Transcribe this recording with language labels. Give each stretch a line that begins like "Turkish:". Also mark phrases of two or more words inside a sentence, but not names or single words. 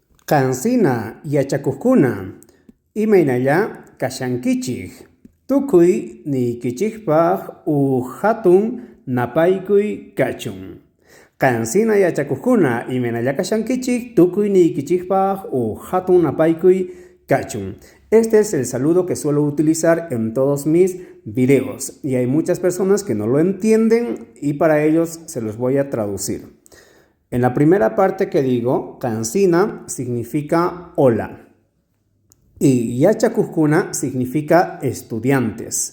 Quechua: Qansina yachakuqkuna, imaynalla kashankichik. Tukuy niykichikpaq hatun napaykuy kachun. Qansina yachakuqkuna, imaynalla kashankichik, tukuy niykichikpaq hatun napaykuy kachun.
Spanish: Este es el saludo que suelo utilizar en todos mis videos y hay muchas personas que no lo entienden y para ellos se los voy a traducir. En la primera parte que digo, Qansina significa hola y yachakuqkuna significa estudiantes.